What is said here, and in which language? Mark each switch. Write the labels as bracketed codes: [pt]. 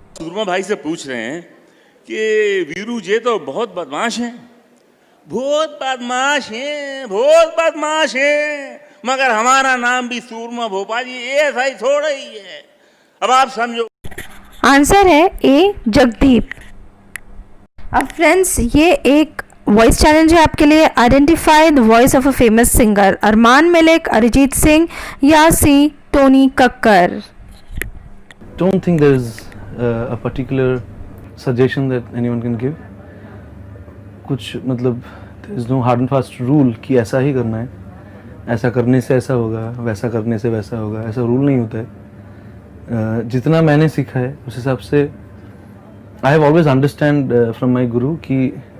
[hi] सूरमा भाई से पूछ रहे हैं कि वीरू जी तो बहुत बदमाश हैं, बहुत बदमाश हैं, बहुत बदमाश हैं, मगर हमारा नाम भी सूरमा भोपाल जी ऐसा ही थोड़ा ही है। अब आप समझो। आंसर है ए जगदीप। अब फ्रेंड्स, ये एक वॉइस चैलेंज है आपके लिए। [en] Identify the voice of a famous singer. [hi] Armaan Malik, Arijit Singh या सी Tony Kakkar. [en] don't think there's a particular suggestion that anyone can give. [hi] कुछ मतलब [en] there is no hard and fast rule [hi] कि ऐसा ही करना है, ऐसा करने से ऐसा होगा, वैसा करने से वैसा होगा, ऐसा रूल नहीं होता है। जितना मैंने सीखा है उस हिसाब से [en] I have always understand from my guru [hi] कि